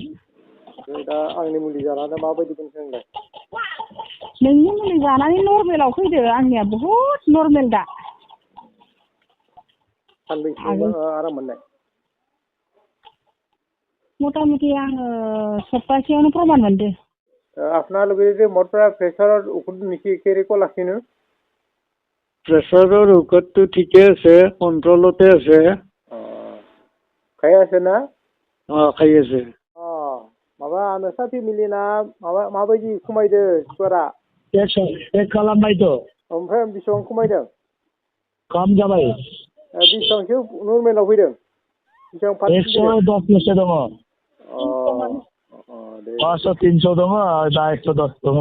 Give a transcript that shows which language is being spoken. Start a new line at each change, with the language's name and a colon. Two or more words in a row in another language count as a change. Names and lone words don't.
Bodo: दा आंनि मुलि जानानै माबायदि मोनखो नोंलाय? नोंनि मुलि जानानै नर्मेलाव फैदो। आंनिया बहुद नर्मेल दा। सानबैसे आराम मोननाय? मथा मथि आङो सप्तासेयावनो प्रमान मोनदो।
Hindi: अपना लोग जो मोटा प्रेशर ऊपर नीचे केरे को लाखिनो?
Assamese: প্ৰেছাৰৰ ঔষধটো ঠিকে আছে, কণ্ট্ৰলতে আছে। খাই আছে না? খাই আছে।
Bodo: माबा नोंसा फेमिलिना माबायदि खमायदो सुगारा? चेक खालामबायथ'। ओमफ्राय बेसेबां खमायदों? खम जाबाय। बेसेबांसो नर्मेलाव फैदों? बेसेबां पार्सेन्ट? 110 दङ। 500 300 दङ, दा 110 दङ।